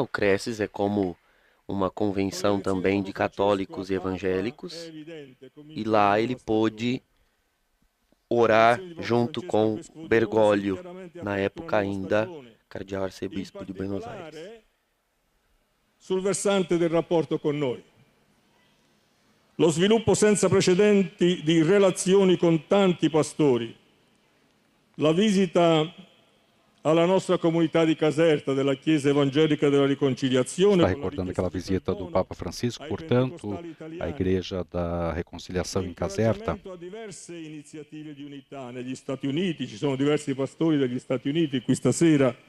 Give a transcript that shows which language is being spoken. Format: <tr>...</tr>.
<pt>O Cresces é como uma convenção também de católicos e evangélicos, e lá ele pôde orar junto com Bergoglio, na época ainda cardeal-arcebispo di Buenos Aires.</pt> <it>Sul versante del rapporto con noi. Lo sviluppo senza precedenti di relazioni con tanti pastori, la visita alla nostra comunità di Caserta della Chiesa Evangelica della Riconciliazione.</it> <pt>Está recordando aquela visita do Papa Francisco, portanto, à Igreja da Reconciliação em Caserta.</pt> <it>A diverse iniziative di unità negli Stati Uniti, ci sono diversi pastori degli Stati Uniti qui stasera.</it>